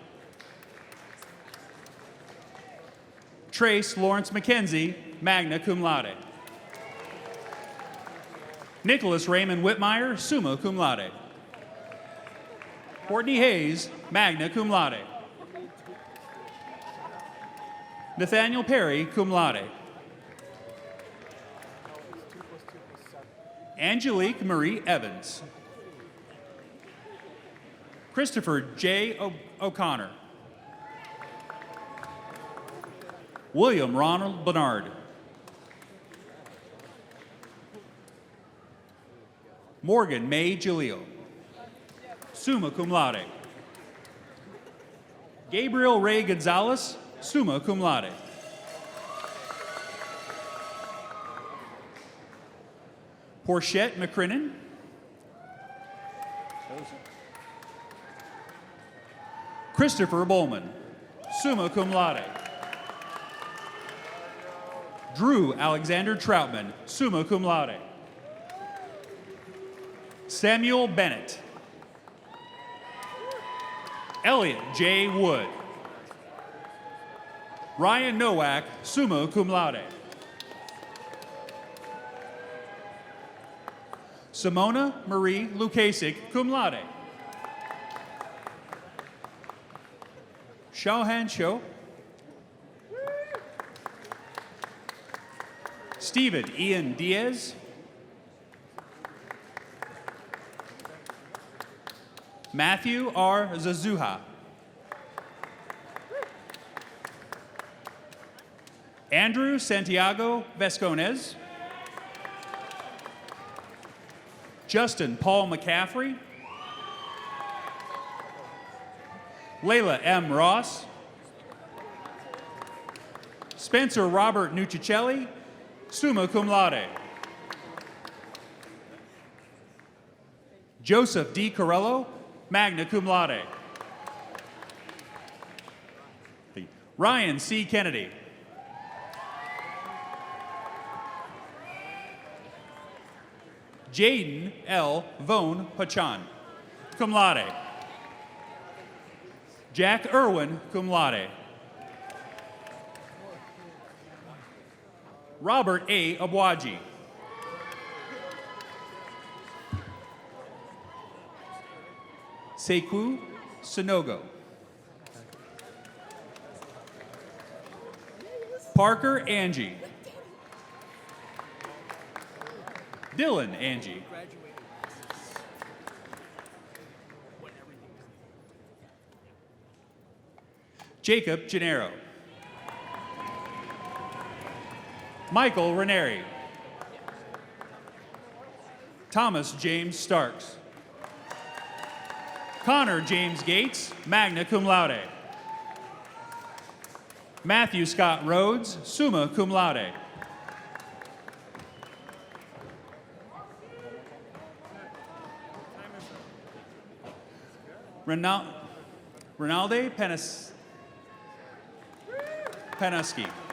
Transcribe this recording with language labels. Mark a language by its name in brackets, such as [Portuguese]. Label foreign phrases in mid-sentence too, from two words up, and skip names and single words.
[English] Trace Lawrence McKenzie, [Latin] magna cum laude. [English] Nicholas Raymond Whitmire, [Latin] summa cum laude. [English] Courtney Hayes, [Latin] magna cum laude. [English] Nathaniel Perry, [Latin] cum laude. [English] Angelique Marie Evans. Christopher J. O'Connor. William Ronald Bernard. Morgan May Jalil, [Latin] summa cum laude. [English] Gabriel Ray Gonzalez, [Latin] summa cum laude. [English] Porchette McCrinnan. Christopher Bowman, [Latin] summa cum laude. [English] Drew Alexander Troutman, [Latin] summa cum laude. [English] Samuel Bennett. Elliot J. Wood. Ryan Nowak, [Latin] summa cum laude. [English] Simona Marie Lukasik, [Latin] cum laude. [English] Xiaohan Shou. Stephen Ian Diaz. Matthew R. Zazuha. Andrew Santiago Vescones. Justin Paul McCaffrey. Layla M. Ross. Spencer Robert Nuccicelli, [Latin] summa cum laude. [English] Joseph D. Corello, [Latin] magna cum laude. [English] Ryan C. Kennedy. Jaden L. Vone Pachan, [Latin] cum laude. [English] Jack Irwin, [Latin] cum laude. [English] Robert A. Abwaji. Sekou Sonogo. Parker Angie. Dylan Angie. Jacob Gennaro. Michael Ranieri. Thomas James Starks. Connor James Gates, [Latin] magna cum laude. [English] Matthew Scott Rhodes, [Latin] summa cum laude. [English] Ronalde Panuski.